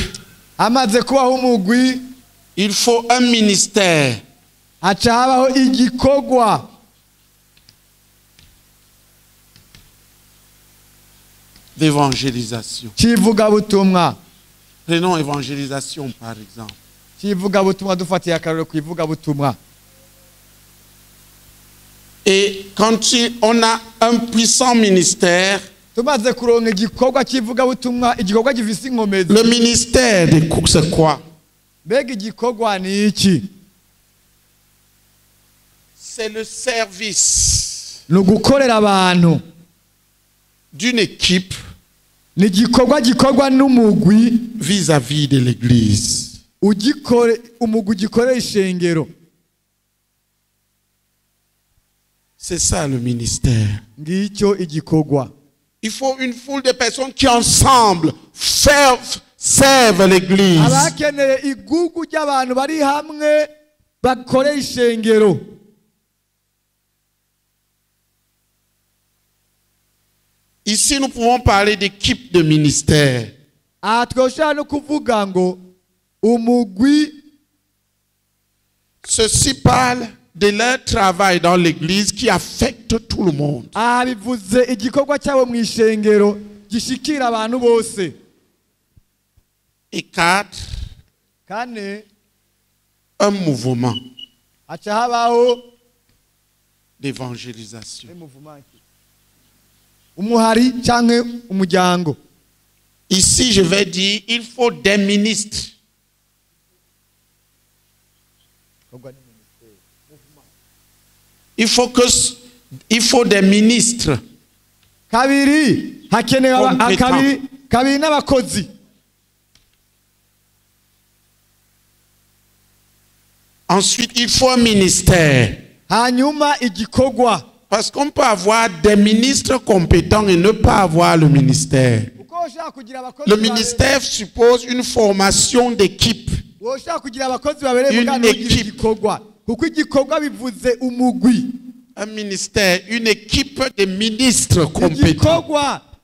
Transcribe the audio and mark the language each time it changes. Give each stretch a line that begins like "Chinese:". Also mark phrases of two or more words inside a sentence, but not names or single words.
Rundi: amaze kubaho umugwi,
French: il faut un ministère.
Rundi: Haca habaho igikorwa.
French: D'évangélisation.
Rundi: Kivugabutumwa.
French: Prenons évangélisation par exemple.
Rundi: Kivugabutumwa dufatiye akarero ku ivugabutumwa.
French: Et quand on a un puissant ministère,
Rundi: tumaze kuronka igikorwa kivugabutumwa, igikorwa gifise inkomezi.
French: Le ministère de c'est quoi?
Rundi: Mbega igikorwa ni iki?
French: C'est le service
Rundi: nugukorera abantu
French: d'une équipe
Rundi: ni igikorwa gikorwa n'umugwi
French: vis-à-vis de l'église.
Rundi: Umugwi ugikorera ishengero.
French: C'est ça le ministère.
Rundi: Ngicyo igikorwa.
French: Il faut une foule de personnes qui ensemble servent l'église.
Rundi: Abakeneye igugu ry'abantu bari hamwe bakorera ishengero.
French: Ici, nous pouvons parler d'équipe de ministère.
Rundi: Twoshobora no kuvuga ngo umugwi.
French: Ceci parle de leur travail dans l'église qui affecte tout le monde.
Rundi: Bivuze igikorwa cyabo mu ishengero gishikira abantu bose.
French: Et 4,
Rundi: Kane,
French: un mouvement
Rundi: haca habaho
French: d'évangélisation.
Rundi: Umuhari canke umuryango.
French: Ici, je vais dire, il faut des ministres. Il faut des ministres.
Rundi: Kabiri hakenewe kabiri n'abakozi.
French: Ensuite, il faut un ministère.
Rundi: Hanyuma igikorwa.
French: Parce qu'on peut avoir des ministres compétents et ne pas avoir le ministère. Le ministère suppose une formation d'équipe. Une équipe. Un ministère, une équipe de ministres compétents.